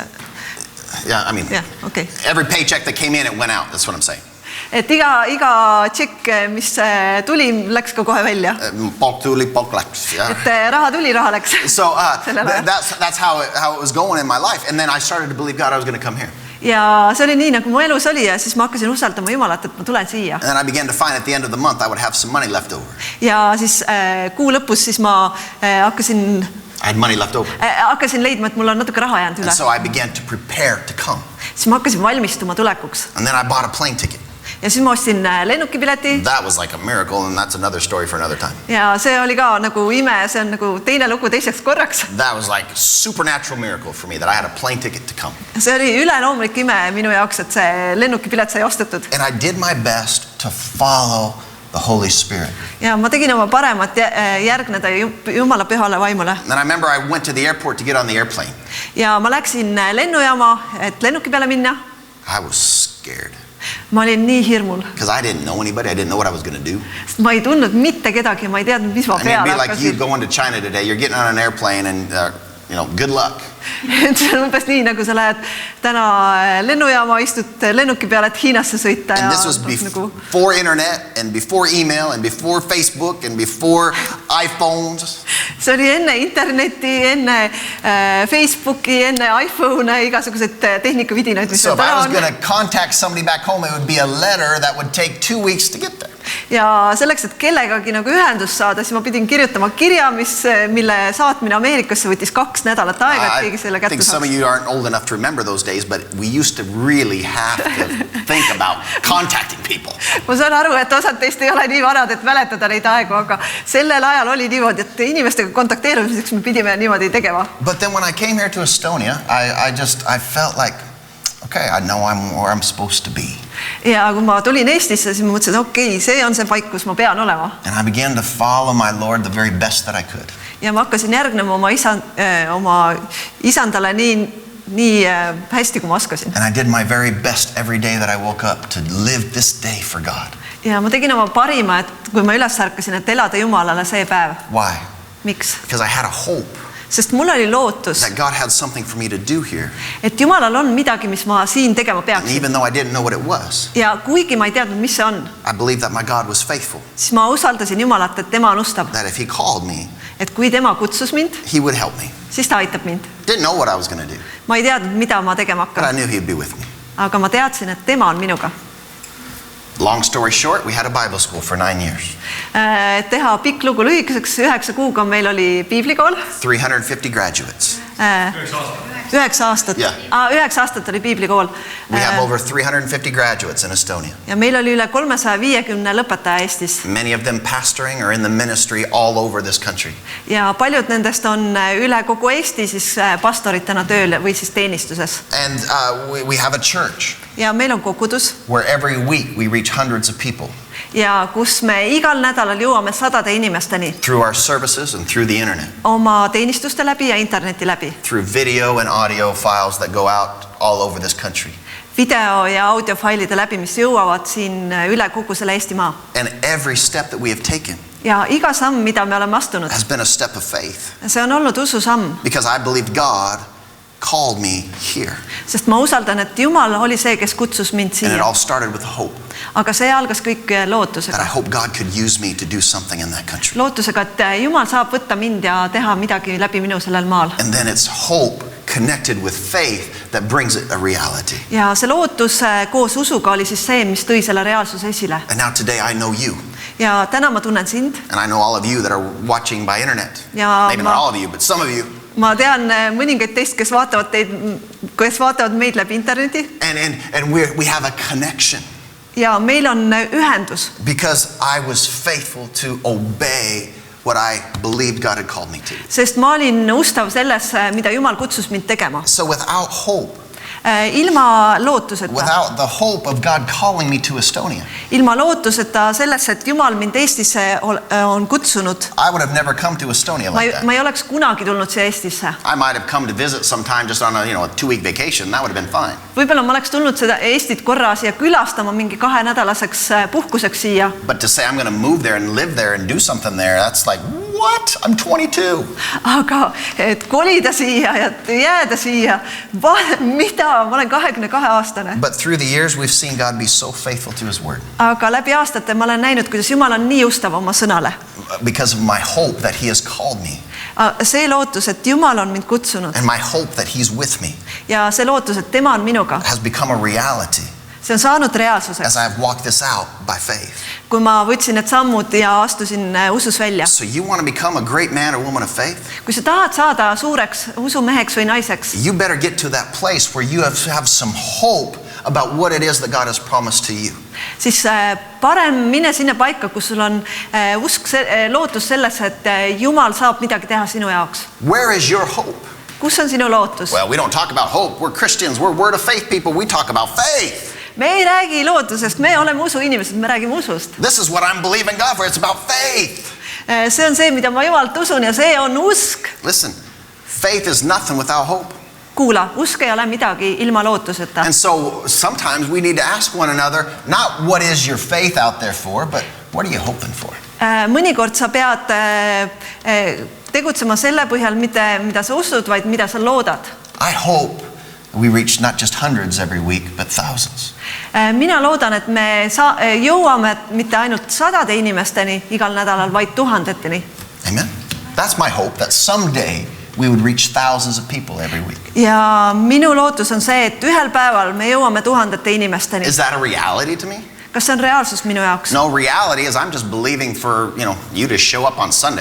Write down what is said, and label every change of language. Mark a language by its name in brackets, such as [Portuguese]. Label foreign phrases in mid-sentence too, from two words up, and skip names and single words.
[English] Yeah, I mean, okay. Every paycheck that came in, it went out. That's what I'm saying. [Estonian] Et iga tšekk, mis tuli, läks ka kohe välja. Palk tuli, palk läks. Et raha tuli, raha läks. [English] So that's how it was going in my life. And then I started to believe God I was going to come here. [Estonian] Ja see oli nii, nagu mu elus oli ja siis ma hakkasin usaldama Jumalat, et ma tulen siia. [English] And then I began to find at the end of the month I would have some money left over. [Estonian] Ja siis kuu lõpus siis ma hakkasin... [English] I had money left over. [Estonian] Hakkasin leidma, et mul on natuke raha jäänud üle. [English] And so I began to prepare to come. [Estonian] Siis ma hakkasin valmistuma tulekuks. [English] And then I bought a plane ticket. [Estonian] Ja siis ma ostsin lennukipileti. [English] That was like a miracle and that's another story for another time. [Estonian] Ja see oli ka nagu ime, see on nagu teine lugu teiseks korraks. [English] That was like a supernatural miracle for me that I had a plane ticket to come. [Estonian] See oli üleloomulik ime minu jaoks, et see lennukipilet sai ostetud. [English] And I did my best to follow the Holy Spirit. [Estonian] Ja ma tegin oma paremat järgneda Jumala pühale vaimule. [English] And I remember I went to the airport to get on the airplane. [Estonian] Ja ma läksin lennujaama, et lennuki peale minna. [English] I was scared. [Estonian] Ma olin nii hirmul. [English] Because I didn't know anybody. I didn't know what I was going to do. [Estonian] Ma ei tundnud mitte kedagi, ma ei teadnud, mis ma peale hakkasin. [English] It'd be like you going to China today. You're getting on an airplane and, good luck. [Estonian] See on umbes nii, nagu sa lähed täna lennujaama, istud lennuki peale, et Hiinasse sõita. [English] And this was before internet and before email and before Facebook and before iPhones. [Estonian] See oli enne interneti, enne Facebooki, enne iPhone, igasugused tehnikavidinaid, mis [English] so if I was going to contact somebody back home, it would be a letter that would take 2 weeks to get there. [Estonian] Ja selleks, et kellegagi nagu ühendust saada, siis ma pidin kirjutama kirja, mille saatmine Ameerikasse võttis 2 nädalat aega, et keegi selle kätte saaks. [English] I think some of you aren't old enough to remember those days, but we used to really have to think about contacting people. [Estonian] Ma saan aru, et osad teist ei ole nii vanad, et mäletada neid aegu, aga sellel ajal oli niimoodi, et inimestega kontakteerumiseks me pidime niimoodi tegema. [English] But then when I came here to Estonia, I felt like, okay, I know where I'm supposed to be. [Estonian] Ja kui ma tulin Eestisse, siis ma mõtlesin, et okei, see on see paik, kus ma pean olema. [English] And I began to follow my Lord the very best that I could. [Estonian] Ja ma hakkasin järgnema oma isandale nii hästi, kui ma oskasin. [English] And I did my very best every day that I woke up to live this day for God. [Estonian] Ja ma tegin oma parima, et kui ma üles ärkasin, et elada Jumalale see päev. [English] Why? [Estonian] Miks? [English] Because I had a hope. [Estonian] Sest mul oli lootus, [English] that God had something for me to do here. [Estonian] Et Jumalal on midagi, mis ma siin tegema peaksin. [English] And even though I didn't know what it was. [Estonian] Ja kuigi ma ei teadnud, mis see on. [English] I believed that my God was faithful. [Estonian] Siis ma usaldasin Jumalat, et tema on ustav. [English] That if he called me, [Estonian] et kui tema kutsus mind, [English] he would help me. [Estonian] Siis ta aitab mind. [English] Didn't know what I was going to do. [Estonian] Ma ei teadnud, mida ma tegema hakkan. [English] But I knew he'd be with me. [Estonian] Aga ma teadsin, et tema on minuga. [English] Long story short, we had a Bible school for 9 years. [Estonian] Teha pikk lugu lühikeseks, 9 kuuga meil oli piiblikool. [English] 350 graduates. [Estonian] 9 aastat. 9 aastat oli piiblikool. [English] We have over 350 graduates in Estonia. [Estonian] Ja meil oli üle 350 lõpetaja Eestis. [English] Many of them pastoring or in the ministry all over this country. [Estonian] Ja paljud nendest on üle kogu Eesti siis pastoritena tööl või siis teenistuses. [English] And we have a church. [Estonian] Ja meil on kogudus. [English] Where every week we reach hundreds of people. [Estonian] Ja kus me igal nädalal jõuame sadade inimesteni. [English] Through our services and through the internet. [Estonian] Oma teenistuste läbi ja interneti läbi. [English] Through video and audio files that go out all over this country. [Estonian] Video ja audiofailide läbi, mis jõuavad siin üle kogu selle Eestimaa. [English] And every step that we have taken. [Estonian] Ja iga samm, mida me oleme astunud. [English] Has been a step of faith. [Estonian] See on olnud ususamm. [English] Because I believed God called me here. [Estonian] Sest ma usaldan, et Jumal oli see, kes kutsus mind siia. [English] And it all started with hope. [Estonian] Aga see algas kõik lootusega. [English] That I hope God could use me to do something in that country. [Estonian] Lootusega, et Jumal saab võtta mind ja teha midagi läbi minu sellel maal. [English] And then it's hope connected with faith that brings it a reality. [Estonian] Ja see lootus koos usuga oli siis see, mis tõi selle reaalsuse esile. [English] And now today I know you. [Estonian] Ja täna ma tunnen sind. [English] And I know all of you that are watching by internet. [Estonian] Ja [English] Maybe not all of you, but some of you. [Estonian] Ma tean mõningaid teist, kes vaatavad meid läbi interneti. [English] And we have a connection. [Estonian] Ja meil on ühendus. [English] Because I was faithful to obey what I believed God had called me to. [Estonian] Sest ma olin ustav sellesse, mida Jumal kutsus mind tegema. [English] So without hope, [Estonian] ilma lootuseta. [English] Without the hope of God calling me to Estonia. [Estonian] Ilma lootuseta sellesse, et Jumal mind Eestisse on kutsunud. [English] I would have never come to Estonia like that. [Estonian] Ma ei oleks kunagi tulnud siia Eestisse. [English] I might have come to visit sometime just on a 2-week vacation. That would have been fine. [Estonian] Võib-olla ma oleks tulnud seda Eestit korra siia külastama mingi 2-nädalaseks puhkuseks siia. [English] But to say I'm going to move there and live there and do something there, that's like, what? I'm 22. [Estonian] Aga et kolida siia ja jääda siia, mida? Ma olen 22-aastane. [English] But through the years we've seen God be so faithful to his word. [Estonian] Aga läbi aastate ma olen näinud, kuidas Jumal on nii ustav oma sõnale. [English] Because of my hope that he has called me. [Estonian] See lootus, et Jumal on mind kutsunud. [English] And my hope that he's with me. [Estonian] Ja see lootus, et tema on minuga. [English] Has become a reality. [Estonian] See on saanud reaalsuseks. [English] As I have walked this out by faith. [Estonian] Kui ma võtsin need sammud ja astusin usus välja. [English] So you want to become a great man or woman of faith? [Estonian] Kui sa tahad saada suureks usumeheks või naiseks. [English] You better get to that place where you have some hope about what it is that God has promised to you. [Estonian] Siis parem mine sinna paika, kus sul on usk, lootus sellesse, et Jumal saab midagi teha sinu jaoks. [English] Where is your hope? [Estonian] Kus on sinu lootus? [English] Well, we don't talk about hope. We're Christians. We're word of faith people. We talk about faith. [Estonian] Me ei räägi lootusest, me oleme usuinimesed, me räägime usust. [English] This is what I'm believing God for. It's about faith. [Estonian] See on see, mida ma Jumalt usun ja see on usk. [English] Listen, faith is nothing without hope. [Estonian] Kuula, usk ei ole midagi ilma lootuseta. [English] And so sometimes we need to ask one another, not what is your faith out there for, but what are you hoping for? [Estonian] Mõnikord sa pead tegutsema selle põhjal, mida sa usud, vaid mida sa loodad. [English] I hope we reach not just hundreds every week, but thousands. [Estonian] Mina loodan, et me jõuame mitte ainult 100 inimesteni igal nädalal, vaid 1000-teni. [English] Amen. That's my hope, that someday we would reach thousands of people every week. [Estonian] Ja minu lootus on see, et ühel päeval me jõuame 1000 inimesteni. [English] Is that a reality to me? [Estonian] Kas see on reaalsus minu jaoks? [English] No, reality is I'm just believing for, you to show up on Sunday.